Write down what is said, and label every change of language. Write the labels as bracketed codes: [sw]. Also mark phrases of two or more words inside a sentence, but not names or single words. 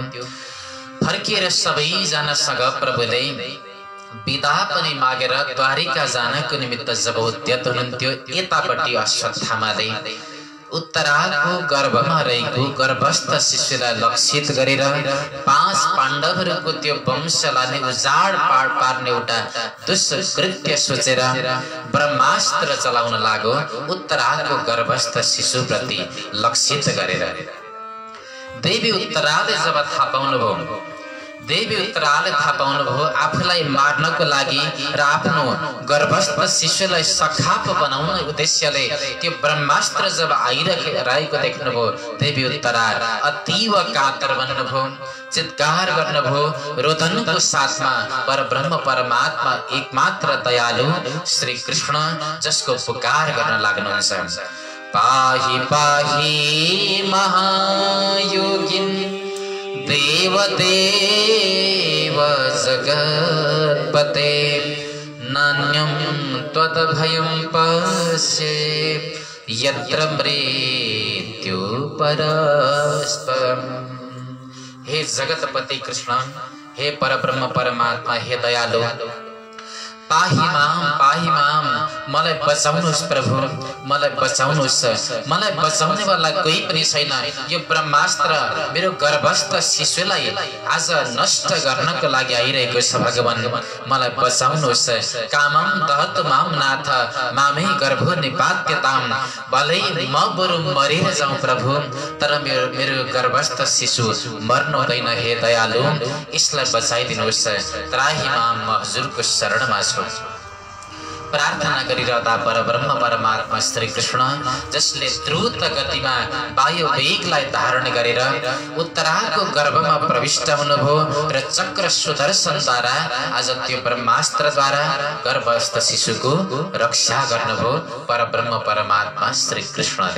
[ne] फर्किएर सबैजनासँग प्रभुले बिदा पनि मागेर द्वारिका जानको निमित्त जब उद्यत हुनुहुन्थ्यो, यतापट्टि अश्वत्थामाले उत्तराको गर्भमा रहेको गर्भस्थ शिशुलाई लक्षित गरेर 5 पाण्डवहरूको त्यो वंशलाई उजाड पार्ने एउटा दुष्कृत्य सोचेर ब्रह्मास्त्र चलाउन लाग्यो उत्तराको गर्भस्थ शिशुप्रति लक्षित गरेर। देवी उत्तराले जब थाहा पाउनुभयो, देवी उत्तराले थाहा पाउनुभयो आफूलाई मार्नको लागि र आफ्नो गर्भस्थ शिशुलाई सखाप बनाउने उद्देश्यले त्यो ब्रह्मास्त्र जब आइरहेको देख्नुभयो, देवी उत्तरा अतीव कातर बन्नुभयो, चित्कार गर्नुभयो। रोदनको साथमा परब्रह्म परमात्मा एकमात्र दयालु श्री कृष्ण जसको पुकार गर्न लाग्नुहुन्छ। [sa] पाहि पाहि महायोगिन् देवदेव जगत्पते नान्यं त्वद्भयं पश्ये यत्र मृत्यु परस्परम्। [ne] हे जगतपति कृष्ण, हे परब्रह्म परमात्मा, हे दयालु, [sa] पाहि माम, [ne] मलाई बचाउनुस् प्रभु, मलाई बचाउनुस्। मलाई बचाउने वाला कोही पनि छैन। यो ब्रह्मास्त्र मेरो गर्भस्थ शिशुलाई आज नष्ट गर्नको लागि आइरहेको छ। भगवान मलाई बचाउनुस्। [sa] कामं दहतु माम नाथ मामे गर्भो निपात्यताम। [ne] भलै म बरु मरेर जाउँ प्रभु, तर मेरो गर्भस्थ शिशु मर्नु हुँदैन। हे दयालु, यसलाई बचाइदिनुहोस्। [sa] त्राहि माम, [ne] म हजुरको शरणमा छु। प्रार्थना गरिरहँदा परब्रह्म परमात्मा श्री कृष्ण जसले द्रुत गतिमा वायु वेगलाई धारण गरेर उत्तराको गर्भमा प्रविष्ट हुनुभयो र चक्र सुदर्शनद्वारा आज त्यो ब्रह्मास्त्रद्वारा गर्भस्थ शिशुको रक्षा गर्नुभयो परब्रह्म परमात्मा श्री कृष्णले।